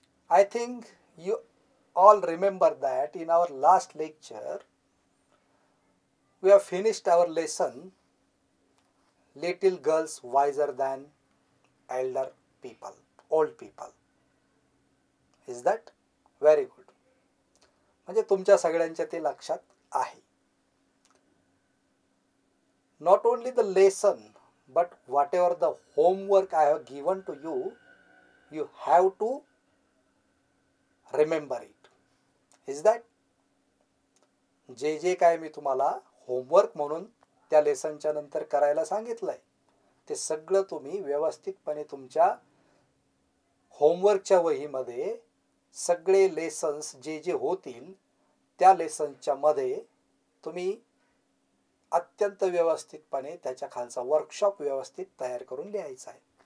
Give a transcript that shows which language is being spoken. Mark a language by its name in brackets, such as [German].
[English] I think you all remember that in our last lecture, we have finished our lesson Little Girls Wiser Than Elder People, Old People. Is that? Very good. [Marathi] म्हणजे तुमच्या सगळ्यांच्या ते लक्षात आहे. [English] Not only the lesson, but whatever the homework I have given to you, you have to remember it. Is that? [Marathi] जे काय मी तुम्हाला homework म्हणून त्या लेसनच्या नंतर करायला सांगितलंय ते सगळं तुम्ही व्यवस्थितपणे तुमच्या होमवर्कच्या वहीमध्ये सगळे लेसन्स जे होतील त्या लेसन्सच्या मध्ये तुम्ही अत्यंत व्यवस्थितपणे त्याच्या खालचा वर्कशॉप व्यवस्थित तयार करून लिहायचा आहे.